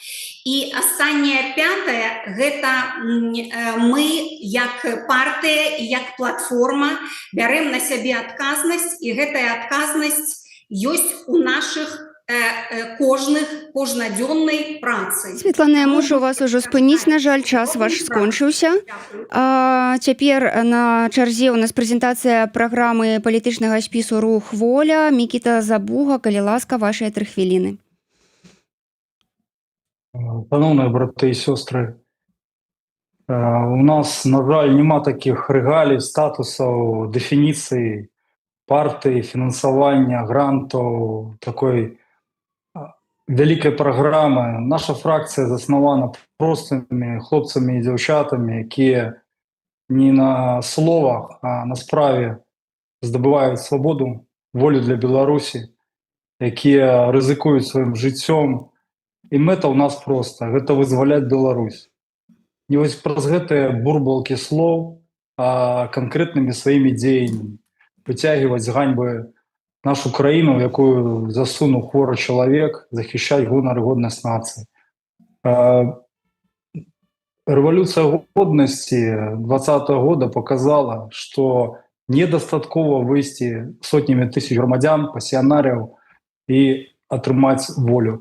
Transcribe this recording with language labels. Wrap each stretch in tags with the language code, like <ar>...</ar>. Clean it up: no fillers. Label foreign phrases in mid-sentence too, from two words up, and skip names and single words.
<be>І астатняе 5, гэта мы як партыя і як платформа бярем на сябе адказнасць, і гэтая адказнасць ёсць у нашых кожнадзённай працы. Светлана, я мушу вас ужо спыніць, на жаль, час ваш скончыўся. Цяпер на чарзе ў нас прэзентацыя праграмы палітычнага спісу «Рух Воля». Мікіта Забуга, калі ласка, вашыя 3 хвіліны.</be> <uk>Шановні брати і сестри, у нас, на жаль, нема таких регалій, статусів, дефініцій партії, фінансування, грантів, такої великої програми. Наша фракція заснована простими хлопцями і дівчатами, які не на словах, а на справі здобувають свободу, волю для Білорусі, які ризикують своїм життям. І мета у нас проста –</uk> <be>гэта вызваляць Беларусь. Не вось праз гэтыя бурбалкі слоў, а канкрэтнымі сваімі дзеяннямі. Выцягваць з ганьбы нашу краіну, в якую засунуў хворы чалавек, захищаць гонар і годнасць нацыі. Рэвалюцыя годнасці 20-го года показала, што недастаткова выйсці сотнямі тысяч грамадзян, пасіянарыяў і атрымаць волю.</be>